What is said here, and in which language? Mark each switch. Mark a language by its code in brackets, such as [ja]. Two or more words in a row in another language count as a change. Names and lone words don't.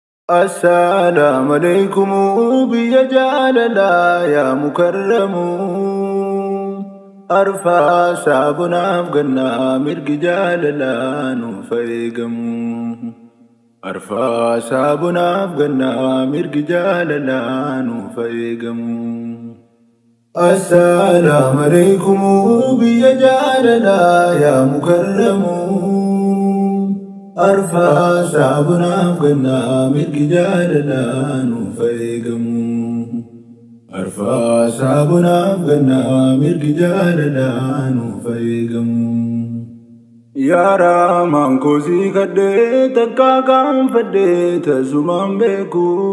[ar] السلام عليكم بيا جاللا يا مكرم. [om] Arfaasaa bonaaf gannaa mirgi jaalalaa nuuf eegamu. Arfaasaa bonaaf gannaa mirgi jaalalaa nuuf eegamu. [ar] السلام عليكم بيا جاللا يا مكرم. [om] Arfaasaa bonaaf gannaa mirgi jaalalaa nuuf eegamu. Arfaasaa bonaaf gannaa mirgi jaalalaa nuuf eegamu. Yaa Raamaan koosii kadhee takkaa kaanfadhee tasumaan beeku.